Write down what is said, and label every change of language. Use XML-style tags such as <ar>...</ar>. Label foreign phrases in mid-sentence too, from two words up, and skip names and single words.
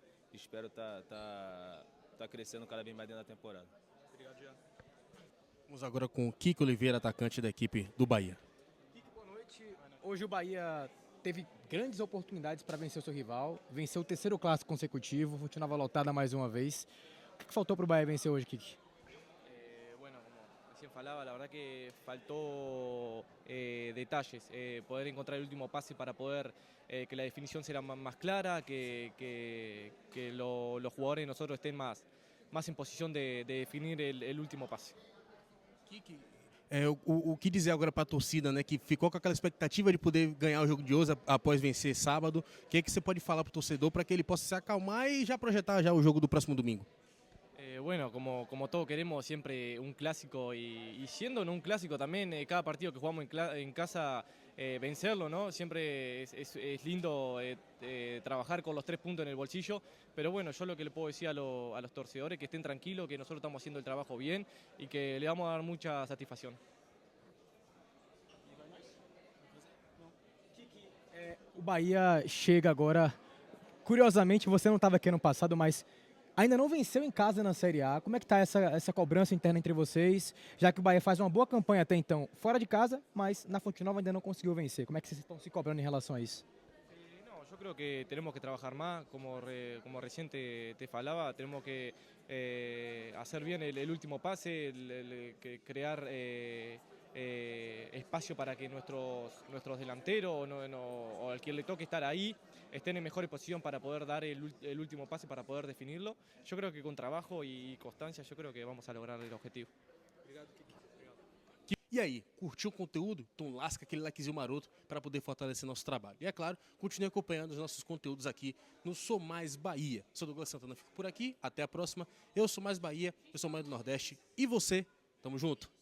<pt>Espero estar crescendo cada vez mais dentro da temporada. Obrigado, Jean. Vamos agora com o Kiko Oliveira, atacante da equipe do Bahia. Kiki, boa noite. Hoje o Bahia teve grandes oportunidades para vencer o seu rival, venceu o 3º clássico consecutivo, continuava lotada mais uma vez. O que faltou para o Bahia vencer hoje, Kiki?</pt> <es>Bueno, como recién falaba, la verdad que faltó detalles, poder encontrar el último pase para poder que la definición sea más clara, que los jugadores de nosotros estén más en posición de definir el último pase.</es> <pt>Kiki, o que dizer agora para a torcida, né, que ficou com aquela expectativa de poder ganhar o jogo de hoje após vencer sábado? O que você pode falar para o torcedor para que ele possa se acalmar e já projetar já o jogo do próximo domingo?</pt> <es>Bueno, como todos queremos siempre un clásico y siendo en un clásico también cada partido que jugamos en casa vencerlo, ¿no? Siempre es lindo trabajar con los 3 puntos en el bolsillo, pero bueno, yo lo que le puedo decir a los torcedores que estén tranquilos, que nosotros estamos haciendo el trabajo bien y que le vamos a dar mucha satisfacción.</es> <pt>O Bahia chega agora, curiosamente você não estava aqui ano passado, mas ainda não venceu em casa na Série A. Como é que está essa cobrança interna entre vocês? Já que o Bahia faz uma boa campanha até então fora de casa, mas na Fonte Nova ainda não conseguiu vencer. Como é que vocês estão se cobrando em relação a isso?</pt> <es>No, yo creo que tenemos que trabajar más, como recién te falaba, tenemos que hacer bien el último pase, crear espacio para que nuestros delanteros o al quien le toque estar ahí estén en mejor posición para poder dar el último pase, para poder definirlo. Yo creo que con trabajo y constancia yo creo que vamos a lograr el objetivo.</es> <pt>E aí, curtiu o conteúdo? Então lasca aquele likezinho maroto para poder fortalecer nosso trabalho. E é claro, continue acompanhando os nossos conteúdos aqui no Sou Mais Bahia. Sou Douglas Santana, fico por aqui, até a próxima. Eu sou Mais Bahia, eu sou mais do Nordeste e você, tamo junto.</pt>